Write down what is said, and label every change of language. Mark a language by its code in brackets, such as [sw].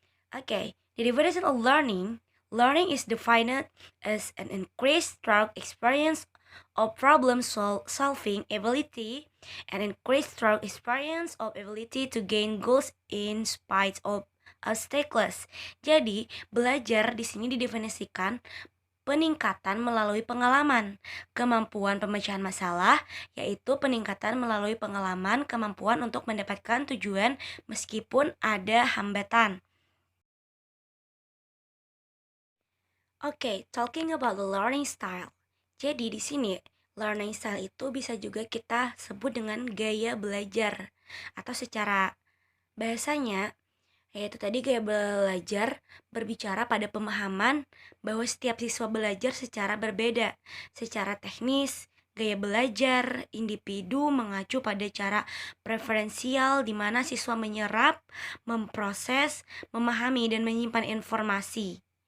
[en] Okay, the definition of learning is defined as an increased through experience of solving ability and increased through experience of ability to gain goals in spite of obstacles. [id] Jadi, belajar di sini didefinisikan peningkatan melalui pengalaman, kemampuan pemecahan masalah, yaitu peningkatan melalui pengalaman, kemampuan untuk mendapatkan tujuan meskipun ada hambatan. [en] Oke, talking about the learning style. [id] Jadi di sini learning style itu bisa juga kita sebut dengan gaya belajar atau secara bahasanya yaitu tadi gaya belajar berbicara pada pemahaman bahwa setiap siswa belajar secara berbeda. Secara teknis, gaya belajar individu mengacu pada cara preferensial di mana siswa menyerap, memproses, memahami dan menyimpan informasi.